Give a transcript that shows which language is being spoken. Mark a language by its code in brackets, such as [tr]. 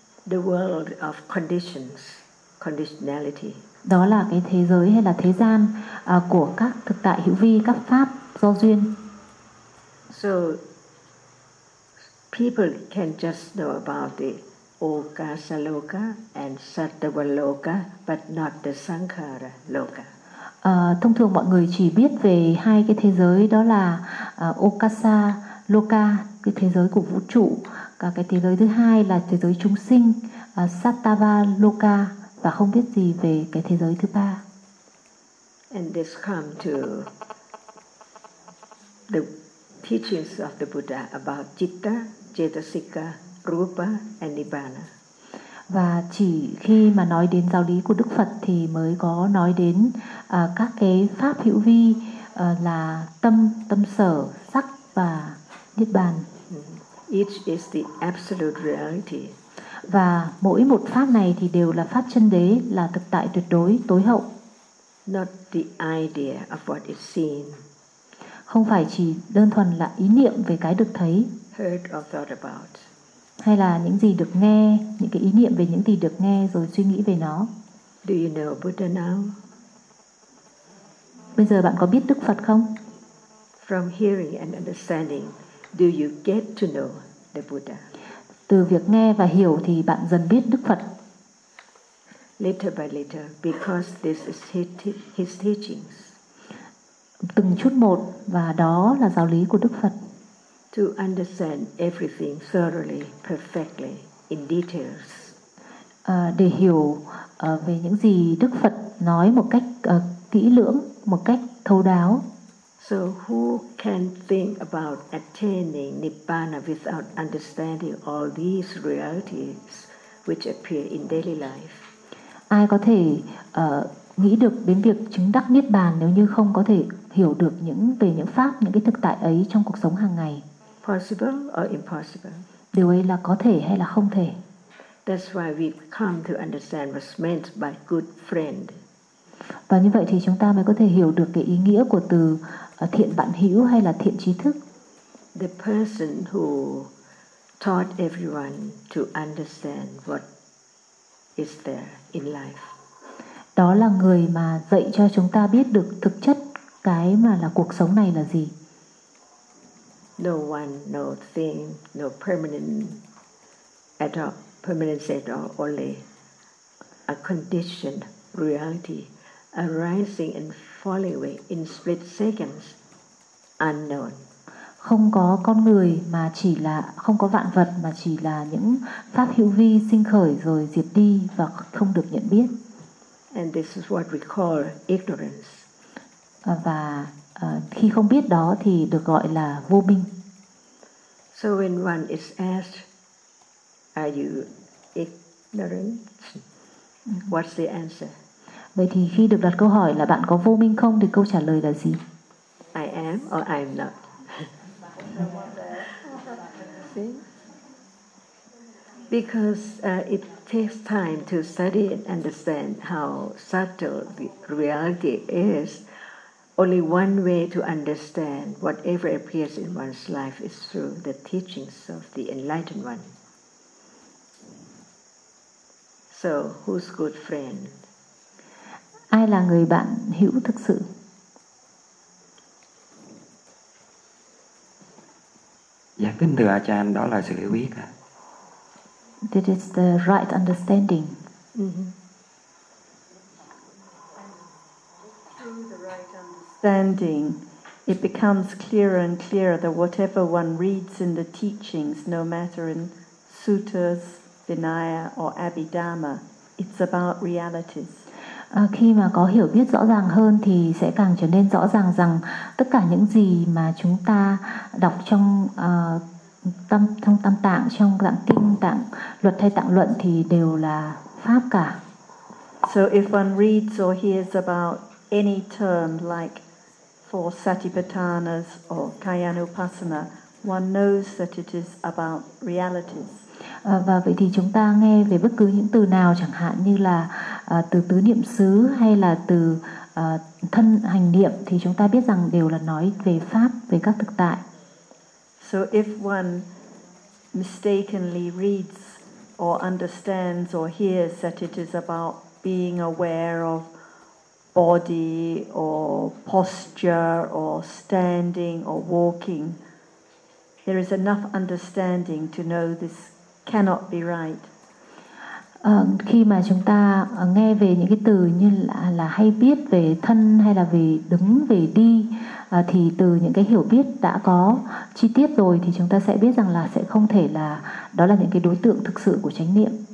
[en] The world of conditions, conditionality. [vi] Đó là cái thế giới hay là thế gian của các thực tại hữu vi, các pháp do duyên. [en] So people can just know about the okasa loka and sattva loka, but not the sankhara loka. [vi] Thông thường mọi người chỉ biết về hai cái thế giới đó là okasa loka, cái thế giới của vũ trụ, và cái thế giới thứ hai là thế giới chúng sinh, sattva loka, và không biết gì về cái thế giới thứ ba. [en] And this comes to the teachings of the Buddha about citta, cetasika, rupa and nibbana. [vi] Và chỉ khi mà nói đến giáo lý của Đức Phật thì mới có nói đến các cái pháp hữu vi là tâm, tâm sở, sắc và niết bàn. [en] Each is the absolute reality. [vi] Và mỗi một pháp này thì đều là pháp chân đế, là thực tại tuyệt đối, tối hậu. [en] Not the idea of what is seen. [vi] Không phải chỉ đơn thuần là ý niệm về cái được thấy. [en] Heard or thought about. [vi] Hay là những gì được nghe, những cái ý niệm về những gì được nghe rồi suy nghĩ về nó. [en] Do you know Buddha now? [vi] Bây giờ bạn có biết Đức Phật không? [en] From hearing and understanding, do you get to know the Buddha? [vi] Từ việc nghe và hiểu thì bạn dần biết Đức Phật. [en] Little by little, because this is his teachings. [vi] Từng chút một, và đó là giáo lý của Đức Phật. [en] To understand everything thoroughly, perfectly, in details. [vi] Để hiểu về những gì Đức Phật nói một cách kỹ lưỡng, một cách thấu đáo. [en] So who can think about attaining Nibbana without understanding all these realities which appear in daily life? [vi] Ai có thể nghĩ được đến việc chứng đắc Niết Bàn nếu như không có thể hiểu được những về những pháp, những cái thực tại ấy trong cuộc sống hàng ngày? [en] Possible or impossible? [vi] Điều ấy là có thể hay là không thể? [en] That's why we come to understand what's meant by good friend. [vi] Và như vậy thì chúng ta mới có thể hiểu được cái ý nghĩa của từ thiện bạn hữu hay là thiện trí thức. [en] The person who taught everyone to understand what is there in life. [vi] Đó là người mà dạy cho chúng ta biết được thực chất cái mà là cuộc sống này là gì. [en] No one, no thing, no permanent at all, permanence at all, only a conditioned reality. Arising and falling away in split seconds, unknown. [vi] Không có con người mà chỉ là, không có vạn vật mà chỉ là những pháp hữu vi sinh khởi rồi diệt đi và không được nhận biết. [en] And this is what we call ignorance. [vi] Và khi không biết đó thì được gọi là vô minh. [en] So when one is asked, are you ignorant? What's the answer? [vi] Vậy thì khi được đặt câu hỏi là bạn có vô minh không thì câu trả lời là gì? [en] I am or I am not. Because it takes time to study and understand how subtle the reality is. Only one way to understand whatever appears in one's life is through the teachings of the Enlightened One. So, who's good friend? [vi] Ai là người bạn hữu thực sự? Dạ, kính thưa A Chan, đó là sự hiểu biết ạ. [en] That is the right understanding. Through the right understanding, it becomes clearer and clearer that whatever one reads in the teachings, no matter in suttas, Vinaya or Abhidhamma, it's about realities. [vi] Khi mà có hiểu biết rõ ràng hơn thì sẽ càng trở nên rõ ràng rằng tất cả những gì mà chúng ta đọc trong trong tam tạng, trong tạng kinh, tạng luật hay tạng luận thì đều là pháp cả. [en] So if one reads or hears about any term like for satipatthanas or kayanupassana, one knows that it is about realities. [vi] Và vậy thì chúng ta nghe về bất cứ những từ nào, chẳng hạn như là từ tứ niệm xứ hay là từ thân hành niệm, thì chúng ta biết rằng đều là nói về pháp, về các thực tại. [en] So if one mistakenly reads or understands or hears that it is about being aware of body or posture or standing or walking, there is enough understanding to know this cannot be right. [vi] Khi mà chúng ta nghe về những cái từ như là hay biết về thân hay là về đứng, về đi, thì từ những cái hiểu biết đã có chi tiết rồi thì chúng ta sẽ biết rằng là sẽ không thể là đó là những cái đối tượng thực sự của chánh niệm.